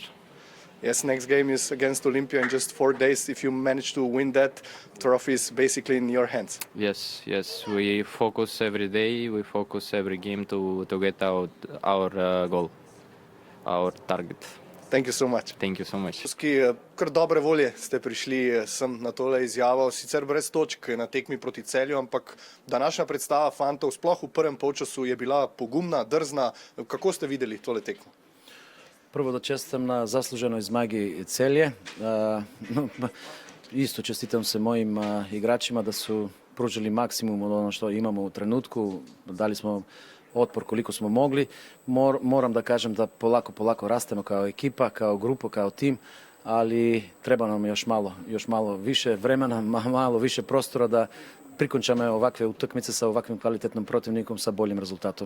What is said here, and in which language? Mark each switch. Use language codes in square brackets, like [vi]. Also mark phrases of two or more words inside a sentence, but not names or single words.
[en] Yes, next game is against Olympia in just 4 days. If you manage to win that, trophy is basically in your hands. Yes, we focus every day, we focus every game to get our goal, our target. Thank you so much. Thank you so much. [sl] Kar dobre volje ste prišli sem na tole izjavo, sicer brez točk na tekmi proti Celju, ampak današnja predstava fantov, sploh v prvem polčasu, je bila pogumna, drzna. Kako ste videli tole tekmo? [sr] Prvo da čestitam na zasluženoj zmagi Celje. Isto čestitam se mojim igračima da su pružili maksimum od ono što imamo u trenutku. Dali smo otpor koliko smo mogli. Moram da kažem da polako rastemo kao ekipa, kao grupa, kao tim, ali treba nam još malo više vremena, malo više prostora da prikončame ovakve utakmice sa ovakvim kvalitetnim protivnikom sa boljim rezultatom.